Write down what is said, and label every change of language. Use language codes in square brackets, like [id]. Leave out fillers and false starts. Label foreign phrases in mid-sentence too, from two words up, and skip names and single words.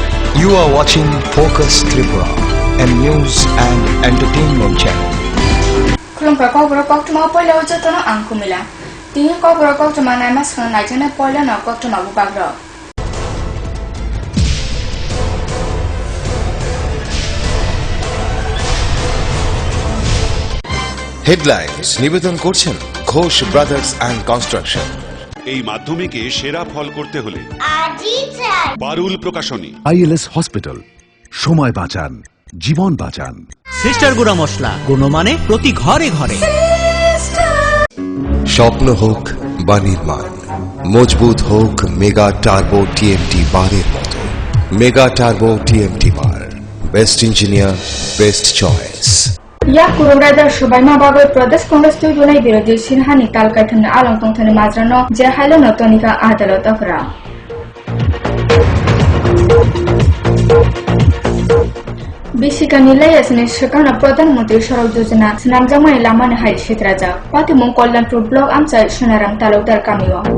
[en] You are watching Focus Tripura, a news and entertainment channel. [trp] Khulumpa kobra koktuma poila ujatana angkumila. Tingi kobra koktuma naima skhana naijana poila na koktuma bubagra. [bn] হেডলাইন্স নিবেদন করছেন ঘোষ ব্রাদার্স অ্যান্ড কনস্ট্রাকশন। এই মাধ্যমিকে সেরা ফল করতে হলে পারুল প্রকাশনী। আইএলএস হসপিটাল, সময় বাঁচান, জীবন বাঁচান। সিস্টার গুঁড়া মশলা, গুণমানে প্রতি ঘরে ঘরে। স্বপ্ন হোক বা নির্মাণ, মজবুত হোক মেগা টার্বো টিএমটি বারের মতো। মেগা টার্বো টিএমটি বার, [en] best engineer, best choice. [trp] Ya kurumrada Shubaima Bagoy Pradesh Congress to Junai Birodi Sinhani Talkaitan Along Tongthani Mazrano Jehalo Notonika Adalot Afra. Bisika nilai asne Shakana Pradhan Mantri Sharok Yojana Snamjamai Lamani Hai Shitraja Pati Mongkollanpur Blog Amsai Shonaram Talukdar Kamiwa.